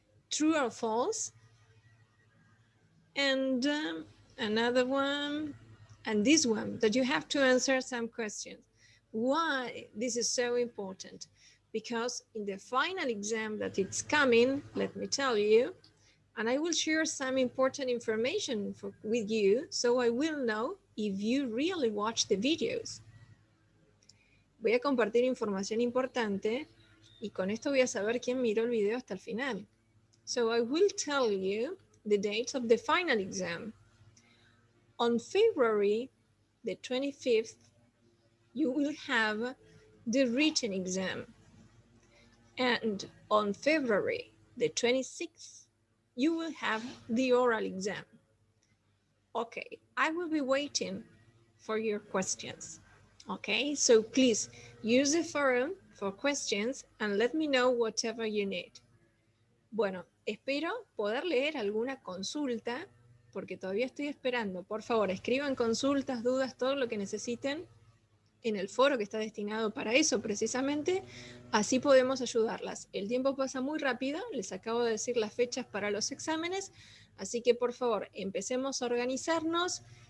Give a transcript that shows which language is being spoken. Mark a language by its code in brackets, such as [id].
[en] True or false? And another one, and this one, that you have to answer some questions. Why this is so important? Because in the final exam that it's coming, let me tell you, and I will share some important information with you, so I will know if you really watch the videos. [es] Voy a compartir información importante y con esto voy a saber quién miró el video hasta el final. [en] So I will tell you the date of the final exam. On February the 25th, you will have the written exam. And on February the 26th, you will have the oral exam. Okay, I will be waiting for your questions. Okay, so please use the forum for questions and let me know whatever you need. [es] Bueno, espero poder leer alguna consulta porque todavía estoy esperando. Por favor, escriban consultas, dudas, todo lo que necesiten en el foro que está destinado para eso precisamente. Así podemos ayudarlas. El tiempo pasa muy rápido, les acabo de decir las fechas para los exámenes, así que por favor, empecemos a organizarnos.